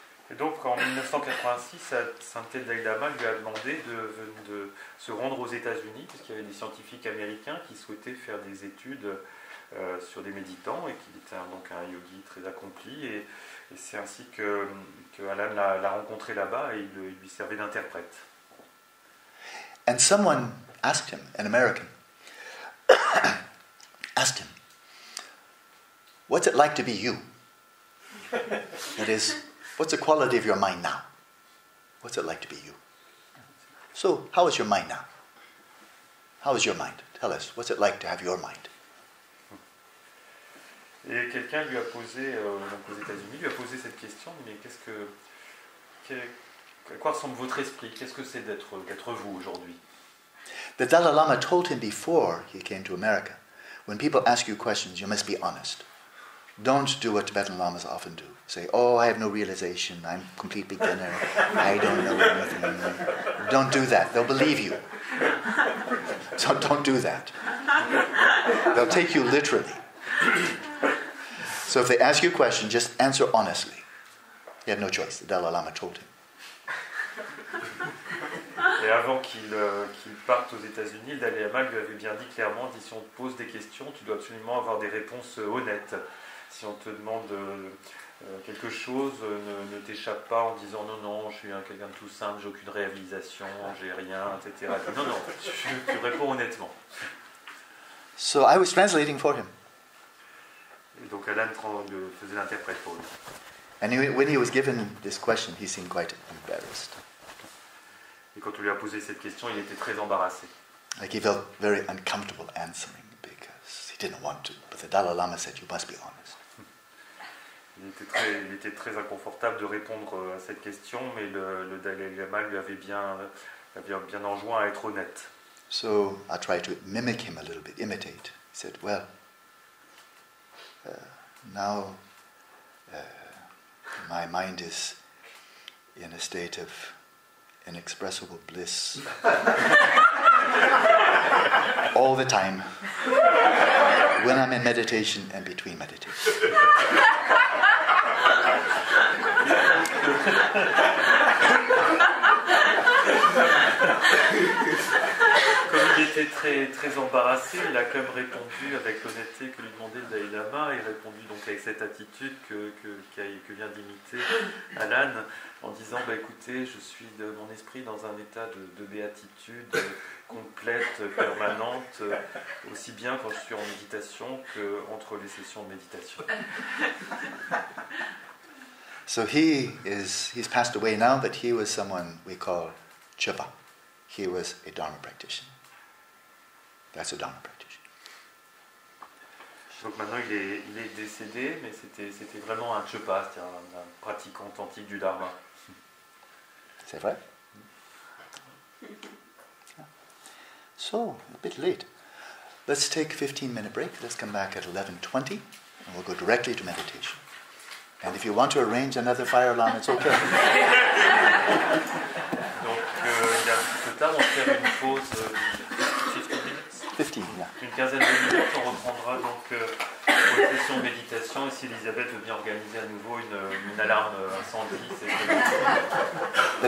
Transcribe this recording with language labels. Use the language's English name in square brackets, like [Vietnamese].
[French] Et donc en 1986, Sa Sainteté le Dalai Lama lui a demandé de se rendre aux États-Unis, puisqu'il y avait des scientifiques américains qui souhaitaient faire des études sur des méditants, et qu'il était donc un yogi très accompli. Et c'est ainsi que Alan l'a rencontré là-bas, et il lui servait d'interprète. [English] And someone asked him, an American, asked him, what's it like to be you? That is, what's the quality of your mind now? What's it like to be you? So, how is your mind now? How is your mind? Tell us, what's it like to have your mind? [French] Et quelqu'un lui a posé, donc aux États-Unis, lui a posé cette question, mais à quoi ressemble votre esprit? Qu'est-ce que c'est d'être vous aujourd'hui? [English] The Dalai Lama told him before he came to America, when people ask you questions, you must be honest. Don't do what Tibetan Lamas often do. Say, oh, I have no realization, I'm a complete beginner, I don't know anything. Don't do that, they'll believe you. So don't do that. They'll take you literally. So if they ask you a question, just answer honestly. He had no choice, the Dalai Lama told him. [French] Et avant qu'il parte aux États-Unis, le Dalai Lama lui avait bien dit clairement, dit, si on te pose des questions, tu dois absolument avoir des réponses honnêtes. Si on te demande quelque chose, ne t'échappe pas en disant non, je suis quelqu'un de tout simple, j'ai aucune réalisation, j'ai rien, etc. Non, tu réponds honnêtement. [English] So I was translating for him. [French] Et donc Alan faisait l'interprète pour lui. [English] And when he was given this question, he seemed quite embarrassed. [French] Et quand on lui a posé cette question, il était très embarrassé. [English] Like he felt very uncomfortable answering because he didn't want to. But the Dalai Lama said, you must be honest. [French] Il était très inconfortable de répondre à cette question, mais le Dalai Lama lui avait bien enjoint à être honnête. [English] So I tried to mimic him a little bit, imitate. He said, well, now my mind is in a state of inexpressible bliss all the time when I'm in meditation and between meditation. [French] Comme il était très, très embarrassé. Il a quand même répondu avec l'honnêteté que lui demandait le Dalai Lama. Il a répondu donc avec cette attitude que vient d'imiter Alan, en disant écoutez, je suis de mon esprit dans un état de béatitude complète, permanente, aussi bien quand je suis en méditation qu'entre les sessions de méditation. [English] So he's passed away now, but he was someone we call Chipa. He was a Dharma practitioner. That's a Dharma practitioner. [French] Donc maintenant il est décédé, mais c'était vraiment un Chipa, c'est-à-dire un pratiquant authentique du Dharma. C'est vrai? [English] So, a bit late. Let's take a 15-minute break. Let's come back at 11:20, and we'll go directly to meditation. And if you want to arrange another fire alarm, it's okay. [French] Donc il est un petit peu tard, on va faire une pause 15 minutes. [English] 15, yeah. [French] Une quinzaine de minutes, on reprendra donc pour une session de méditation. Et si Elisabeth veut bien organiser à nouveau une alarme incendie, c'est très